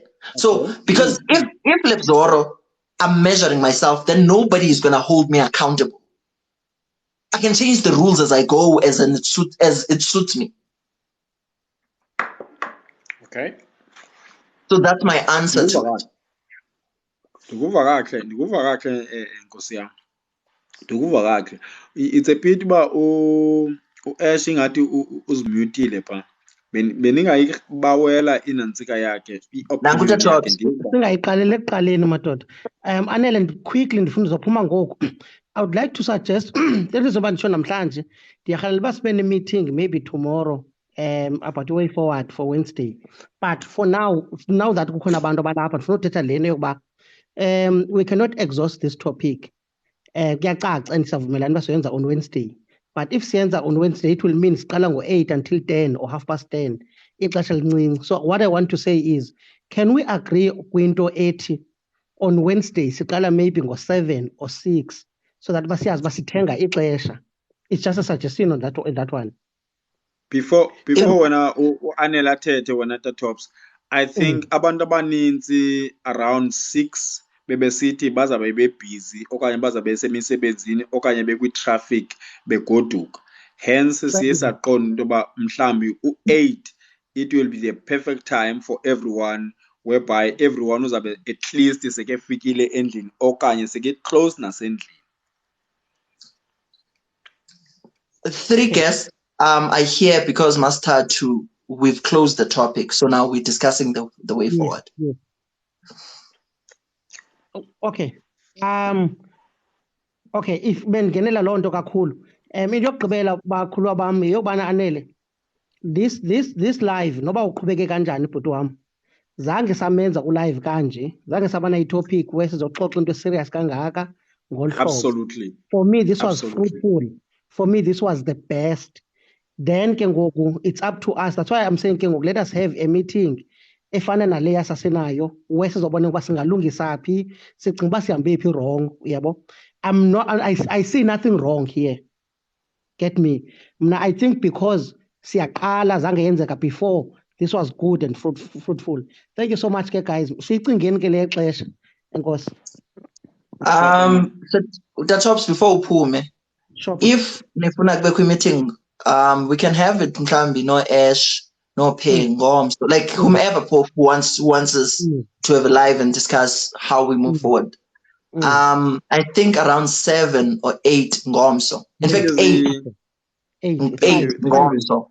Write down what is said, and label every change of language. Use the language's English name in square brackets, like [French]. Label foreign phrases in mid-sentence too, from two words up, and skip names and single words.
[English] So because if Lebzoro, I'm measuring myself, then nobody is going to hold me accountable. I can change the rules as I go as it suits me. Okay. So that's my answer to it. [Xhosa] Ndikuva kahle Nkosi yami. Ndikuva kahle. [English] It's a pity [Xhosa] ba Ash ngathi uzimutile pha. Beningayibawela inansika yakhe. Singayiqalele ekuqaleni madoda. Anele quickly ndifuna uzophuma ngoku. [English] I would like to suggest that is about [Xhosa] ndisho namhlanje. Ndiyarhalela uba sibe meeting [English] maybe tomorrow about the way forward for Wednesday. But for now that [Xhosa] kukhona abantu abalapha ndifuna uthetha lento yokuba [English] we cannot exhaust this topic. [Xhosa] Kuyacaca and siyavumelana uba siyenza [English] on Wednesday. But if siyenza on Wednesday, it will mean [Xhosa] siqala ngo-8 [English] until 10 or 10:30. [Xhosa] Ixesha lincinci. [English] So what I want to say is, can we agree [Xhosa] kwinto ethi [English] on Wednesday siqala maybe ngo-7 or 6 so that [Xhosa] basiyazi basithenga ixesha? [English] It's just a suggestion on that one. [Xhosa] Before wena Anela thethe wena Tops, [English] I think [Xhosa] abantu abaninzi around 6 bebesithi bazabe bebusy okanye bazabe besemisebenzini okanye bekwi-traffic begoduka. [English] Hence [Xhosa] siye saqonda into yoba mhlawumbi u-8 [English] it will be the perfect time for everyone, whereby everyone uzabe at least [Xhosa] sekefikile endlini okanye seke [English] close nasendlini. 3 guests are here because Mustard we've closed the topic, so now we're discussing the way forward. Yes. Okay. [Xhosa] Okay, if bengenela loo nto kakhulu. Into yokugqibela bakhulu bam yeyobana Anele, [English] this live [Xhosa] noba uqhubeke kanjani bhuti wam, zange samenza ulive kanje, zange sabana itopic wesizoxoxa into serious kangaka ngolu hlobo. [English] Absolutely. For me this was fruitful. For me this was the best. Then [Xhosa] ke ngoku [English] it's up to us. That's why I'm saying [Xhosa] ke ngoku [English] let us have a meeting [Xhosa] efana naleya sasenayo wesizobona ukuba singalungisa phi, sicinga uba sihambe phi wrong, uyabo. [English] I see nothing wrong here. Get me? I think because [Xhosa] siyaqala zange yenzeka [English] before, this was good and fruitful. Thank you so much, guys. [Xhosa] Siyicingeni ke le xesha. Enkosi. [English] So that helps before uphume. Sure. If [Xhosa] nifuna kubekho [English] meeting, we can have it mhlambi no Ash, no Pay, Ngom, so like whomever wants us to have a live and discuss how we move forward. I think around 7 or 8 Ngomso. In fact, 8 Ngomso.